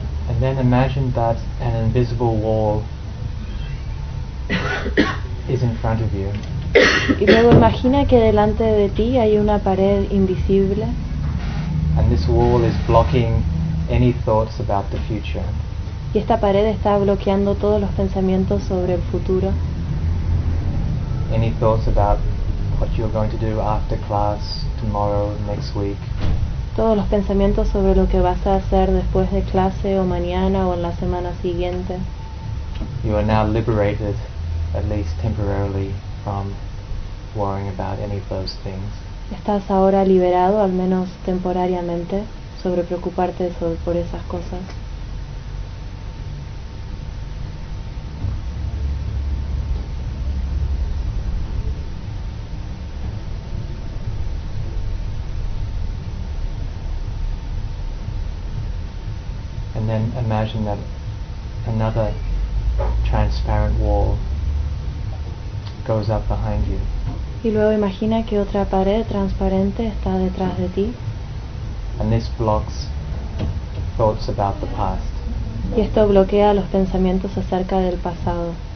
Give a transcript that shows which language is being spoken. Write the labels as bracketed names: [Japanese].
[English] Imagine that an invisible wall is in front of you. [Spanish] Y luego imagina que delante de ti hay una pared invisible. [English] And this wall is blocking any thoughts about the future. [Spanish] Y esta pared está bloqueando todos los pensamientos sobre el futuro. [English] Any thoughts about what you're going to do after class, tomorrow, next week. [Spanish] Todos los pensamientos sobre lo que vas a hacer después de clase o mañana o en la semana siguiente. [English] You are now liberated, at least temporarily, from worrying about any of those things. [Spanish] Estás ahora liberado, al menos temporariamente, sobre preocuparte por esas cosas. [English] And imagine that another transparent wall goes up behind you. [Spanish] Y luego imagina que otra pared transparente está detrás de ti. [English] And this blocks thoughts about the past. [Spanish] Y esto bloquea los pensamientos acerca del pasado.